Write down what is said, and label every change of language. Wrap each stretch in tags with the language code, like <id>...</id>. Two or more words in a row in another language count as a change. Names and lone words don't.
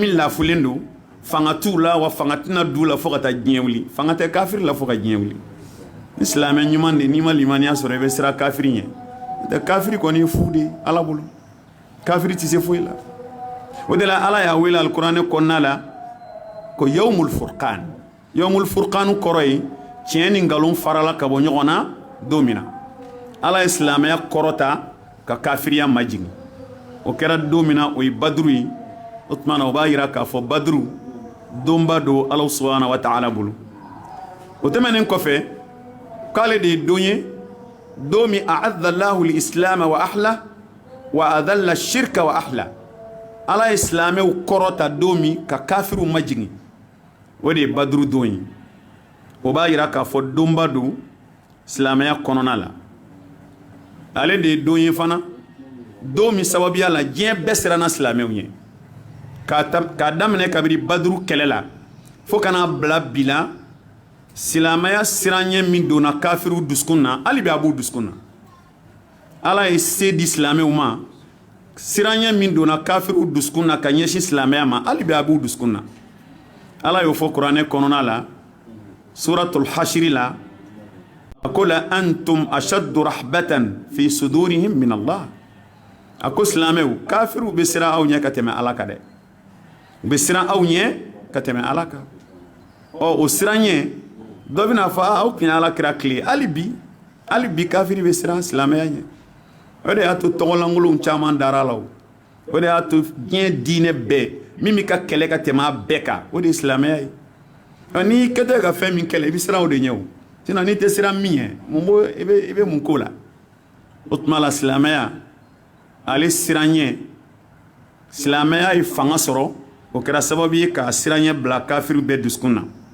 <bm>min lafulen don fanga t'u la wa fanga tɛna d'u la fo ka taa diɲɛ wuli fanga tɛ kafiri la fo ka diɲɛ wuli ni silamɛ ɲuman de n'i ma limaniya sɔrɔ i bɛ siran kafiri ɲɛ n'o tɛ kafiri kɔni ye fu de ye ala bolo kafiri tɛ se foyi la o de la ala y'a wele alikuranɛ kɔnɔna la ko</bm> <ar>يوم الفرقان يوم الفرقان</ar> <bm>kɔrɔ ye tiɲɛ ni nkalon farala ka bɔ ɲɔgɔn na don min na ala ye silamɛya kɔrɔta ka kafiriya majigin o kɛra don min na o ye baduru ye o tuma na o b'a yira k'a fɔ baduru donba don ala</bm> <ar>سبحانه وتعالى</ar> <bm>bolo o tɛmɛnen kɔfɛ k'ale de ye don ye don min</bm> <ar>أعز الله الإسلام وأهله وأذل الشرك وأهله</ar> <bm>wa adalla shirka wa ahla ala ye silamɛw kɔrɔta don min ka kafiriw majigin o de ye baduru don ye o b'a yira k'a fɔ donba don silamɛya kɔnɔna la ale de ye don ye fana don min sababuya la diɲɛ bɛɛ siranna silamɛw ɲɛ k'a daminɛ kabiri baduru kɛlɛ la fo kana bila bi la silamɛya siranɲɛ min donna kafiriw dusukun na hali bi a b'u dusukun na ala ye se di silamɛw ma siranɲɛ min donna kafiriw dusukun na ka ɲɛsin silamɛya ma hali bi a b'u dusukun na ala y'o fɔ kuranɛ kɔnɔna la suratul hashiri la a ko</bm> <ar>لأنتم أشد رهبة في صدورهم من الله</ar> <bm>a ko silamɛw kafiriw bɛ siran aw ɲɛ ka tɛmɛ ala kan dɛ u bɛ siran aw ɲɛ ka tɛmɛ ala kan o siranɲɛ dɔ bɛna fɔ aw tun ye ala kira tile hali bi kafiri bɛ siran silamɛya ɲɛ o de y'a to tɔgɔlankolonw caman dara la o de y'a to diɲɛ diinɛ bɛɛ min bɛ ka kɛlɛ ka tɛmɛ a bɛɛ kan o de ye silamɛya ye n'i kɛtɔ ka fɛn min kɛlɛ i bɛ siran o de ɲɛ o sinon n'i tɛ siran min ɲɛ mun b'o i bɛ mun k'o la o tuma la silamɛya ale siranɲɛ silamɛya ye fanga sɔrɔ o kɛra sababu ye ka siranɲɛ bila kafiriw bɛɛ dusukun na</bm>